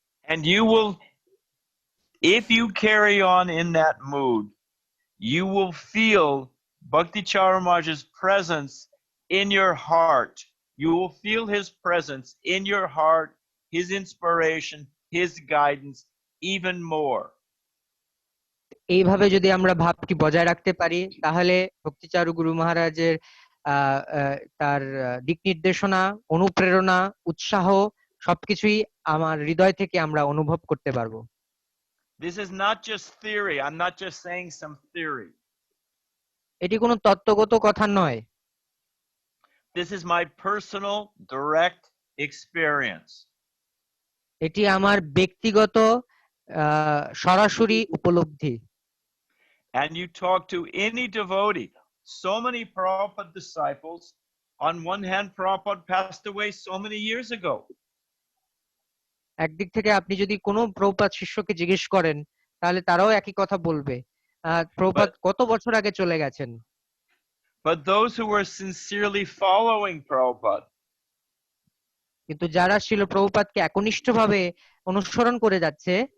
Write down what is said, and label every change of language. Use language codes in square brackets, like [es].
[en] And you will, if you carry on in that mood, you will feel Bhakti Charumaharaj's presence in your heart. You will feel his presence in your heart, his inspiration, his guidance even more. [bn] এইভাবে যদি আমরা ভাবটি বজায় রাখতে পারি, তাহলে ভক্তিচারু গুরু মহারাজের তার দিক নির্দেশনা, অনুপ্রেরণা, উৎসাহ সবকিছুই আমার হৃদয় থেকে আমরা অনুভব করতে পারবো। [en] This is not just theory. I'm not just saying some theory. [bn] এটি কোনো তত্ত্বগত কথা নয়। [en] This is my personal direct experience. [bn] এটি আমার ব্যক্তিগত সরাসরি উপলব্ধি। [en] And you talk to any devotee, so many Prabhupada disciples, on one hand, Prabhupada passed away so many years ago. [bn] একদিক থেকে আপনি যদি কোনো প্রভুপাদ শিষ্যকে জিজ্ঞেস করেন, তাহলে তারাও একই কথা বলবে, প্রভুপাদ কত বছর আগে চলে গেছেন। [en] But those who were sincerely following Prabhupada, [bn] কিন্তু যারা শিল প্রভুপাদকে একনিষ্ঠভাবে অনুসরণ করে যাচ্ছে